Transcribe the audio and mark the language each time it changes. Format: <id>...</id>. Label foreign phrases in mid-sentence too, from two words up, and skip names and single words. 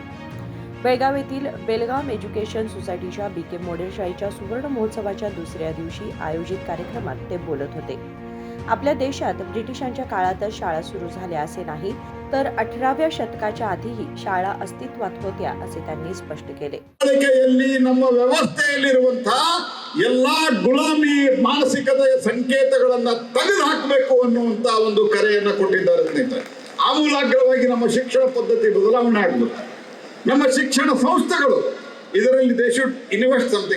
<mr>बेळगाव येथील बेलगाम एज्युकेशन सोसायटीच्या बीके मॉडेल शाळेच्या सुवर्ण महोत्सवाच्या दुसऱ्या दिवशी आयोजित कार्यक्रमात ते बोलत होते. आपल्या देशात ब्रिटिशांच्या काळातच शाळा सुरू झाल्या असे नाही, तर 18व्या शतकाच्या आधीही शाळा अस्तित्वात होत्या असे त्यांनी स्पष्ट केले.</mr> <kn>ನಮ್ಮ ವ್ಯವಸ್ಥೆಯಲ್ಲಿರುವಂತಹ ಎಲ್ಲಾ ಗುಲಾಮಿ ಮಾನಸಿಕತೆಯ ಸಂಕೇತಗಳನ್ನ ತೆಗೆದು ಹಾಕಬೇಕು ಅನ್ನುವಂತ ಒಂದು ಕರೆಯನ್ನ ಕೊಟ್ಟಿದ್ದಾರೆ ಸ್ನೇಹಿತರೆ. ಆಮೂಲಾಗ್ರವಾಗಿ ನಮ್ಮ ಶಿಕ್ಷಣ ಪದ್ಧತಿ ಬದಲಾವಣೆ ಆಗಬೇಕು. ನಮ್ಮ ಶಿಕ್ಷಣ ಸಂಸ್ಥೆಗಳು ಇದರಲ್ಲಿ</kn> <en>they should invest something.</en>